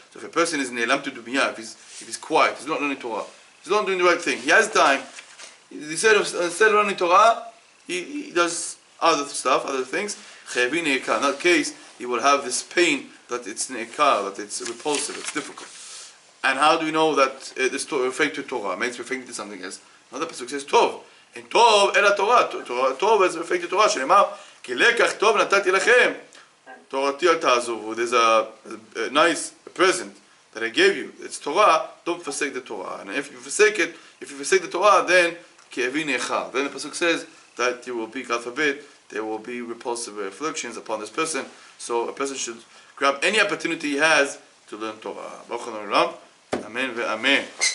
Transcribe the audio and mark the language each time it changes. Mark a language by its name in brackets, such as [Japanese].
[English] So if a person is ne'elamti dumiyah, if he's quiet, he's not learning Torah, he's not doing the right thing, he has time, instead of learning Torah, he does other stuff, other things. Chevi ne'ekar. In that case, he will have this pain that it's ne'ekar, that it's repulsive, it's difficult. And how do we know that this referring to Torah? Maybe it's referring to something else. Another pasuk says Tov. And Tov ela Torah. Tov is referring to Torah. [Hebrew] שנאמר, כי לקח טוב נתתי לכם, תורתי אל תעזבו. [English] There's a nice present that I gave you. It's Torah. Don't forsake the Torah. And if you forsake the Torah, then כאבי נאכל. Then the pasuk says that you will be, God forbid, there will be repulsive afflictions upon this person. So a person should grab any opportunity he has to learn Torah. [Hebrew] Baruch Adonai Olam. Amen ve'amen.